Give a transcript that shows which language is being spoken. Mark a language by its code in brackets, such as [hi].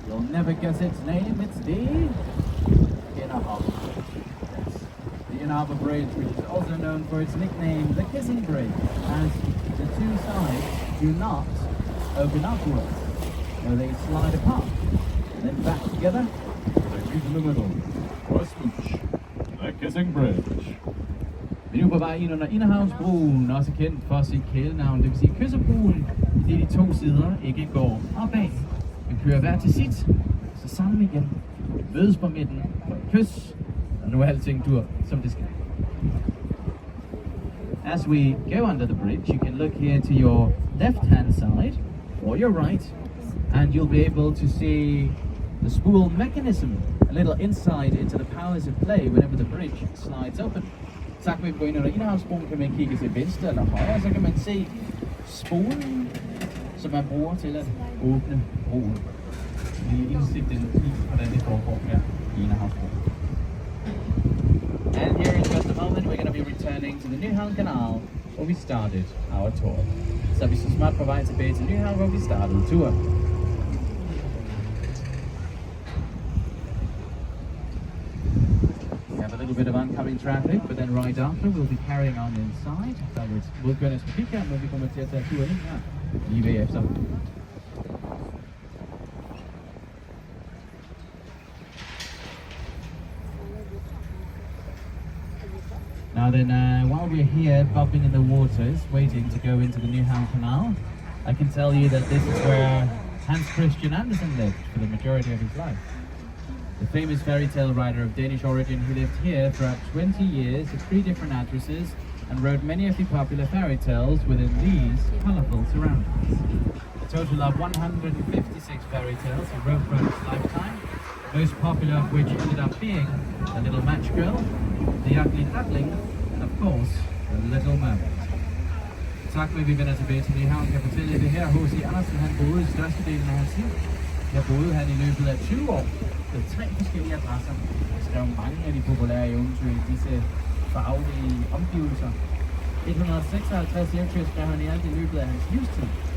[en] Never guess its name, it's the Inner Harbour. Yes. The Inner Harbour Bridge, which is also known for its nickname, the Kissing Bridge, as the two sides do not open upwards, no, they slide apart, and then back together. Right in the middle, for a smooch, the Kissing Bridge. [da] Vi er nu på vej ind under Nyhavnsbroen, også kendt for sit kælenavn, det vil sige Kysserbroen, i de 2 sider ikke går opad. Vi kører hver til sit, så sammen igen, mødes på midten for et kys, og nu er alting dur, som det skal. [en] As we go under the bridge, you can look here to your left-hand side, or your right, and you'll be able to see the spool mechanism a little insight into the powers of play whenever the bridge slides open. [da] Så kan vi gå ind under Indhavnsbroen, kan man kigge til venstre eller højre, så kan man se spolen, som man bruger til at åbne broen. Vi indsigt i, hvordan det foregår her i Indhavnsbroen. [en] And here in just a moment, we're going to be returning to the Nyhavn Canal, where we started our tour. [da] Så vi så smart på vej tilbage til Nyhavn, hvor vi startede turen. [en] We have a little bit of oncoming traffic, but then right after we'll be carrying on inside. [da] Så [en] we'll [da] gå ind og kigge her, men vi kommer til at tage turen ind her lige bagefter. [en] Now then, while we're here bumping in the waters, waiting to go into the Nyhavn Canal, I can tell you that this is where Hans Christian Andersen lived for the majority of his life. The famous fairy tale writer of Danish origin who lived here throughout 20 years at 3 different addresses and wrote many of the popular fairy tales within these colourful surroundings. A total of 156 fairy tales he wrote throughout his lifetime, most popular of which ended up being The Little Match Girl, The Ugly Duckling, and of course, The Little Mermaid. [da] Tak for at vi vender tilbage til Nyhavn. Jeg kan fortælle jer det her. H.C. Andersen, han boede størstedelen af hans liv. Her boede han i løbet af 20 år på 3 forskellige adresser. Han skrev mange af de populære eventyr i disse farvelige omgivelser. 156 eventyr skrev han i alt i løbet af hans livstid.